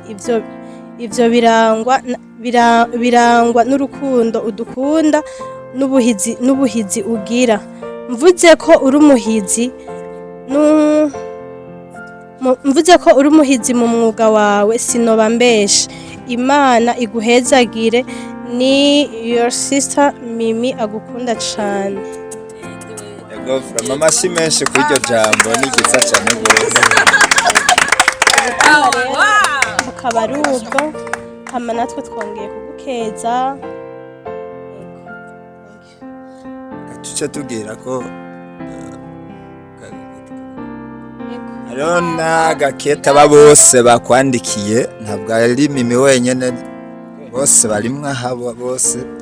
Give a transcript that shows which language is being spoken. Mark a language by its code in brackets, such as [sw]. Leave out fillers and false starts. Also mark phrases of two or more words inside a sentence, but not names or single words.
[rn] Ivyo birangwa n'urukundo udukunda n'ubuhizi ugira. Mvuze ko uri umuhizi mu mwuga wawe sinoba mbeshe. Imana iguhezagire. Ni [en] your sister [rn] Mimi agukunda cane. Yego mama si menshi kuri iryo jambo ni giza cyane gose. Mukaba ari ubwo hama natwe twongeye kugukeza. Tuce tubwira ko Arona gaketa bose bakwandikiye ntabwo ari Mimi wenyene, bose barimwe habo bose.